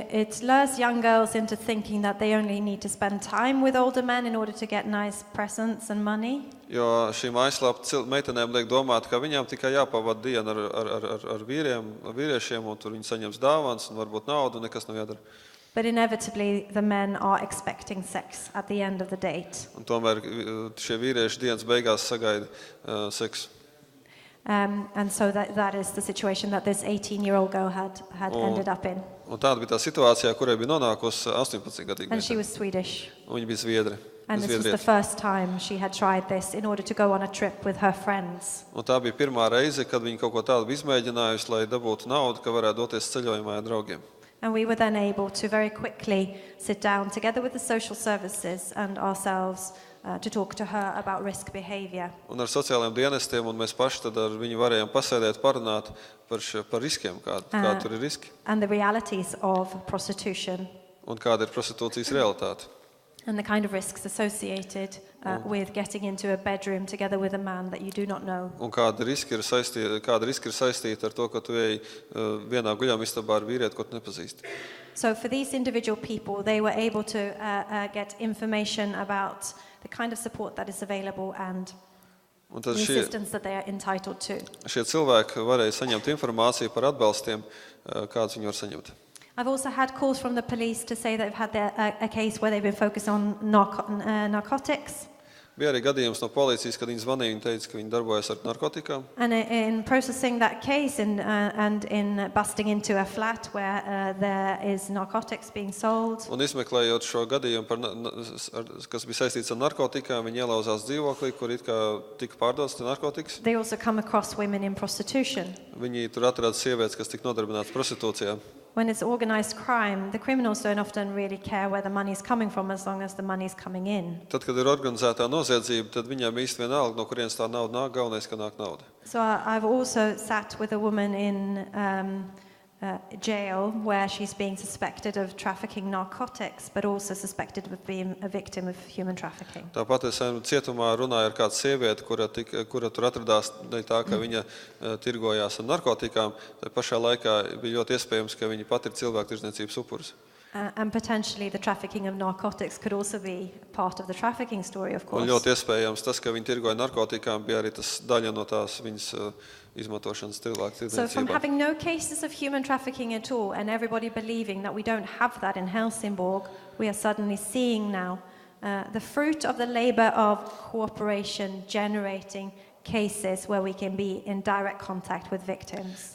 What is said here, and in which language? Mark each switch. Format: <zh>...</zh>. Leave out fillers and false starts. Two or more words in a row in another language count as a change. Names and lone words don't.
<en>It lures young girls into thinking that they only need to spend time with older men in order to get nice presents and money.</en> <lv>Jo šī mājaslapa meitenēm liek domāt, ka viņām tikai jāpavada diena ar vīriešiem, un tur viņi saņems dāvanas un varbūt naudu, un nekas nav jādara.</lv> <en>But inevitably, the men are expecting sex at the end of the date.</en> <lv>Un tomēr šie vīrieši dienas beigās sagaida seksu.</lv> <en>And so that is the situation that this 18-year-old girl had ended up in.</en> <lv>Un tāda bija tā situācija, kurai bija nonākusi 18-gadīga</lv> <en>And she</en> <lv>meitene.</lv> <en>was Swedish.</en> <lv>Un viņa bija zviedre.</lv> <en>And this was the first time she had tried this in order to go on a trip with her friends.</en> <lv>Un tā bija pirmā reize, kad viņa kaut ko tādu bija izmēģinājusi, lai dabūtu naudu, ka varētu doties ceļojumā ar draugiem.</lv> <en>And we were then able to very quickly sit down together with the social services and ourselves to talk to her about risk behavior.</en> <lv>Un ar sociālajiem dienestiem, un mēs paši tad ar viņu varējām pasēdēt, parunāt par riskiem, kāda tur ir riski,</lv> <en>And the realities of prostitution</en> <lv>un kāda ir prostitūcijas realitāte.</lv> <en>and the kind of risks associated with getting into a bedroom together with a man that you do not know.</en> <lv>Un kāda riski ir saistīta ar to, ka tu ej vienā guļamistabā ar vīrieti, ko tu nepazīsti.</lv> <en>So for these individual people, they were able to get information about the kind of support that is available and</en> <lv>Un</lv> <en>the</en> <lv>tad</lv> <en>assistance that they are entitled to.</en> <lv>šie cilvēki varēja saņemt informāciju par atbalstiem, kādus viņi var saņemt.</lv> <en>I've also had calls from the police to say they've had a case where they've been focused on narcotics.</en> <lv>Bija arī gadījums no policijas, kad viņi zvanīja, viņi teica, ka viņi darbojas ar narkotikām.</lv> <en>And in processing that case and in busting into a flat where there is narcotics being sold.</en> <lv>Un izmeklējot šo gadījumu, kas bija saistīts ar narkotikām, viņi ielauzās dzīvoklī, kur it kā tika pārdotas narkotikas.</lv> <en>They also come across women in prostitution.</en> <lv>Viņi tur atrada sievietes, kas tika nodarbinātas prostitūcijā.</lv> <en>When it's organized crime, the criminals don't often really care where the money is coming from as long as the money is coming in.</en> <lv>Tad, kad ir organizētā noziedzība, tad viņiem īsti vienalga, no kurienes tā nauda nāk, galvenais, ka nāk nauda.</lv> <en>So I've also sat with a woman in jail where she's being suspected of trafficking narcotics, but also suspected of being a victim of human trafficking.</en> <lv>Tāpat es cietumā runāju ar kādu sievieti, kura tur atradās dēļ tā, ka viņa tirgojās ar narkotikām. Tā pašā laikā bija ļoti iespējams, ka viņa pat ir cilvēktirdzniecības upuris.</lv> <en>And potentially the trafficking of narcotics could also be part of the trafficking story, of course.</en> <lv>Un ļoti iespējams tas, ka viņa tirgoja narkotikām, bija arī tas daļa no tās viņas izmantošanas cilvēktirdzniecībā.</lv> <en>So from having no cases of human trafficking at all and everybody believing that we don't have that in Helsingborg, we are suddenly seeing now the fruit of the labor of cooperation generating cases where we can be in direct contact with victims.</en>